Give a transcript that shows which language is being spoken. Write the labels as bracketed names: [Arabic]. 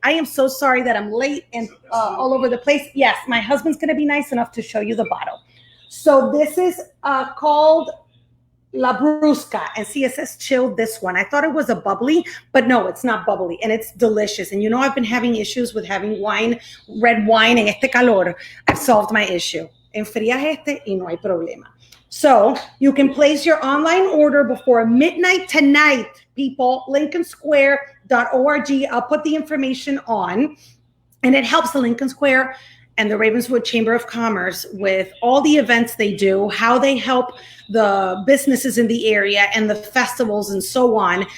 [English] I am so sorry that I'm late and all over the place. Yes, my husband's going to be nice enough to show you the bottle. So this is called La Brusca, and see, it says chilled, this one. I thought it was a bubbly, but no, it's not bubbly, and it's delicious. And you know, I've been having issues with having wine, red wine, [Spanish] en este calor. [English] I've solved my issue. [Spanish] Enfrías este y no hay problema. [English] So you can place your online order before midnight tonight, people. lincolnsquare.org. I'll put the information on, and it helps the Lincoln Square and the Ravenswood Chamber of Commerce with all the events they do, how they help the businesses in the area and the festivals and so on.